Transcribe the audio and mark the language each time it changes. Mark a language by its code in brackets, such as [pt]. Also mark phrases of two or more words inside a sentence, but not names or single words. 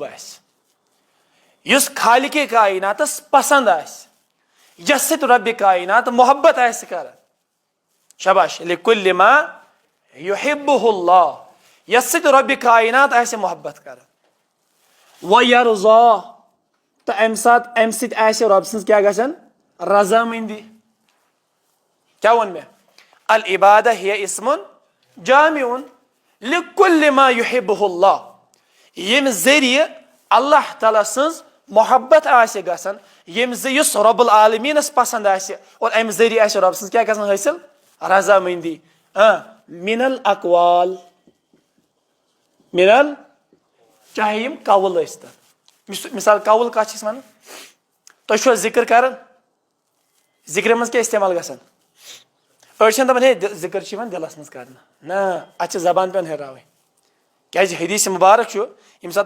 [ks] آسہِ یُس خالقِ کایناتس پسنٛد آسہِ یس سۭتۍ ربِ کاینات محبت آسہِ کران شاباش [ar] لِکُلِّ ما یُحِبُّہُ اللہ [ks] یس سۭتۍ ربِ کاینات آسہِ محبت کران وَیَرضا تہٕ امہِ سۭتۍ آسہِ رۄب سٕنٛز کیٛاہ گژھان رضامنٛدی کیٛاہ ووٚن مےٚ [ar] العبادہ ہِیَ اسمٌ جامع لِکُلِّ ما یُحِبُّہُ اللہ [ks] ییٚمہِ ذٔریعہٕ اللہ تعالیٰ سٕنٛز محبت آسہِ گژھان ییٚمہِ یُس رۄب العالمیٖنس پسنٛد آسہِ اور امہِ ذٔریعہٕ آسہِ رۄب سٕنٛز کیاہ گژھان حٲصِل رضامٔنٛدی [ar] من الاقوال [ks] من چاہے یِم قول ٲسۍتن مثال قول کتھ چھِ أسۍ ونان تُہۍ چھُوا ذِکر کران ذِکرِ منٛز کیاہ استعمال گژھان أڑۍ چھِنہٕ دپان ہے ذِکر چھُ یِوان دِلس منٛز کرنہٕ نہ اتھ چھِ زبان پیٚوان ہیٚراوٕنۍ کیازِ حدیث مُبارک چھُ ییٚمہِ ساتہٕ